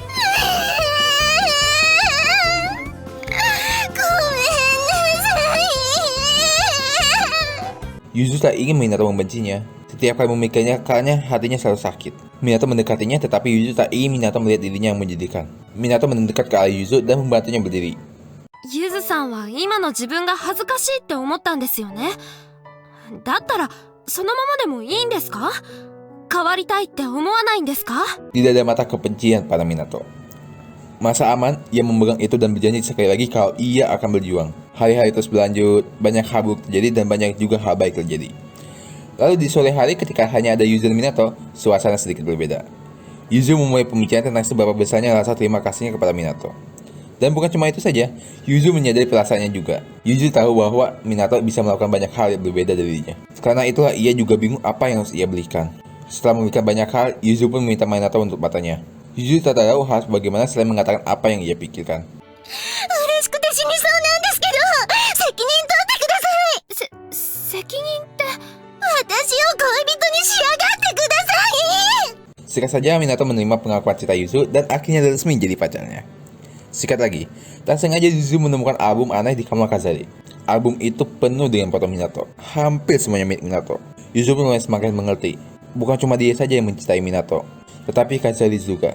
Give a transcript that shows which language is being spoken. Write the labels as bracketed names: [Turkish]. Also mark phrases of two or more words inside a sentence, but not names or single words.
[Indonesian] Yuzu tak ingin Minato membencinya. Setiap kali memikirkannya, hatinya selalu sakit. Minato mendekatinya, tetapi Yuzu tak ingin Minato melihat dirinya yang menyedihkan. Minato mendekat ke arah Yuzu dan membantunya berdiri. [Japanese] ゆずさんは今の自分が恥ずかしいって思ったんですよね。だったらそのままでもいいんですか？変わりたいって思わないんですか？ [Indonesian] Tidak ada mata kebencian pada Minato. Masa aman, ia memegang itu dan berjanji sekali lagi kalau ia akan berjuang. Hari-hari terus berlanjut, banyak hal buruk terjadi dan banyak juga hal baik terjadi. Lalu di sore hari ketika hanya ada Yuzu dan Minato, suasana sedikit berbeda. Yuzu memulai pembicaraan tentang seberapa besarnya rasa terima kasihnya kepada Minato. Dan bukan cuma itu saja, Yuzu menyadari perasaannya juga. Yuzu tahu bahwa Minato bisa melakukan banyak hal yang berbeda darinya. Karena itulah ia juga bingung apa yang harus ia belikan. Setelah memberikan banyak hal, Yuzu pun meminta Minato untuk matanya. Yuzu tak tahu harus bagaimana selain mengatakan apa yang ia pikirkan. [Japanese] 嬉しくて死にそうなんですけど、責任取ってください。責任って？私を恋人にしやがってください。 [Indonesian] Singkat saja, Minato menerima pengakuan cinta Yuzu dan akhirnya resmi jadi pacarnya. Sikat lagi, tak sengaja Yuzu menemukan album aneh di kamar Kazali. Album itu penuh dengan foto Minato, hampir semuanya milik Minato. Yuzu pun mulai semakin mengerti, bukan cuma dia saja yang mencintai Minato, tetapi Kazali juga.